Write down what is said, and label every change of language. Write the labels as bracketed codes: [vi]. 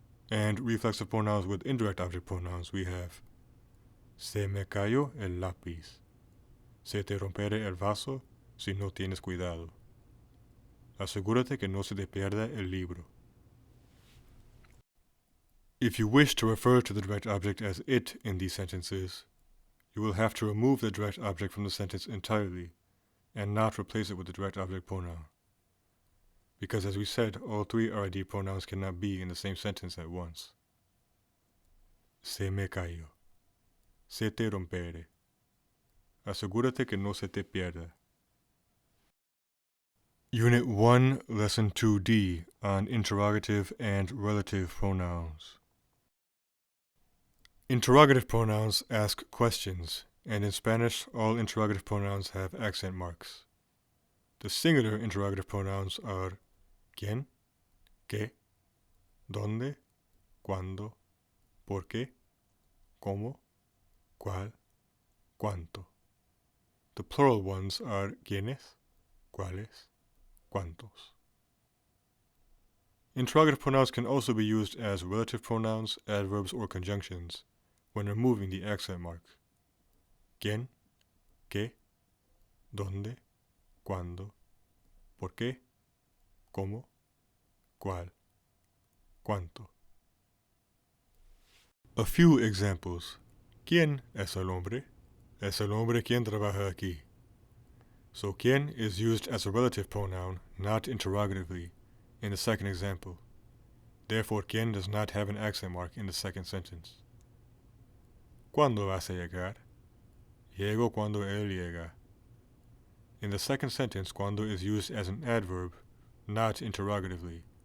[en] And reflexive pronouns with indirect object pronouns, we have [es] se me cayó el lápiz. Se te romperá el vaso si no tienes cuidado. Asegúrate que no se te pierda el libro. [en] If you wish to refer to the direct object as it in these sentences, you will have to remove the direct object from the sentence entirely and not replace it with the direct object pronoun. Because as we said, all 3 RID pronouns cannot be in the same sentence at once. [es] Se me cayó. Se te rompere. Asegúrate que no se te pierda. [en] Unit 1, Lesson 2D on interrogative and relative pronouns. Interrogative pronouns ask questions, and in Spanish, all interrogative pronouns have accent marks. The singular interrogative pronouns are quién, qué, dónde, cuándo, por qué, cómo, cuál, cuánto. The plural ones are quiénes, cuáles, cuántos. Interrogative pronouns can also be used as relative pronouns, adverbs, or conjunctions when removing the accent mark. [es] ¿Quién? ¿Qué? ¿Dónde? ¿Cuándo? ¿Por qué? ¿Cómo? ¿Cuál? ¿Cuánto? [en] A few examples. [es] ¿Quién es el hombre? Es el hombre quien trabaja aquí. [en] So quién is used as a relative pronoun, not interrogatively, in the second example. Therefore, quién does not have an accent mark in the second sentence. [es] ¿Cuándo vas a llegar? Llego cuando él llega. [en] In the second sentence, cuando is used as an adverb, not interrogatively.